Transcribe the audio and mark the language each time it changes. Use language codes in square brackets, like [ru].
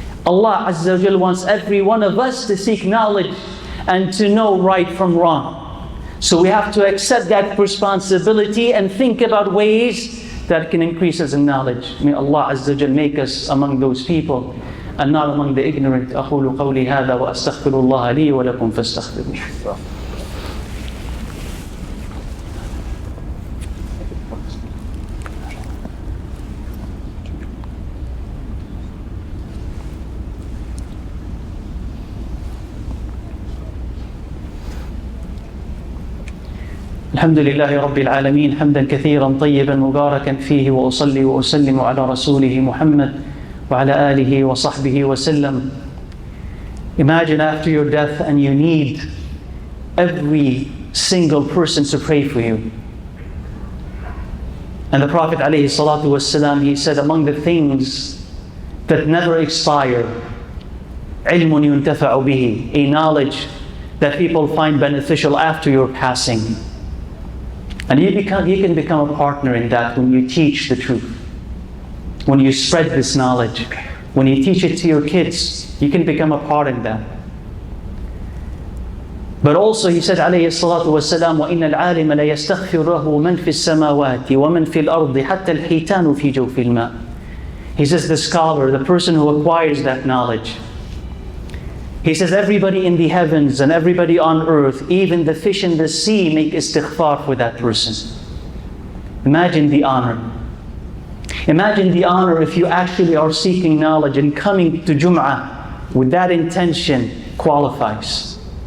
[en] Allah Azza wa Jal wants every one of us to seek knowledge and to know right from wrong. So we have to accept that responsibility and think about ways that can increase us in knowledge. May Allah Azza wa Jal make us among those people and not among the ignorant. [ar] أقول قولي هذا وأستغفر الله لي ولكم فاستغفروه. الحمد لله رب العالمين حمدا كثيرا طيبا مباركا فيه وأصلي وأسلم على رسوله محمد وعلى آله وصحبه وسلم. [en] Imagine after your death and you need every single person to pray for you. And the Prophet ﷺ, he said, among the things that never expire, [ar] علم ينتفع به, [en] a knowledge that people find beneficial after your passing. And you can become a partner in that when you teach the truth. When you spread this knowledge. When you teach it to your kids, you can become a part in that. But also he said, [ar] عليه الصلاة والسلام, وَإِنَّ الْعَالِمَ لَيَسْتَغْفِرُهُ مَنْ فِي السَّمَاوَاتِ وَمَنْ فِي الْأَرْضِ حَتَّى الْحِيتَانُ فِي جَوْفِ الْمَاءِ. [en] He says the scholar, the person who acquires that knowledge, he says everybody in the heavens and everybody on earth, even the fish in the sea, make istighfar for that person. Imagine the honor. Imagine the honor if you actually are seeking knowledge and coming to Jum'ah with that intention qualifies.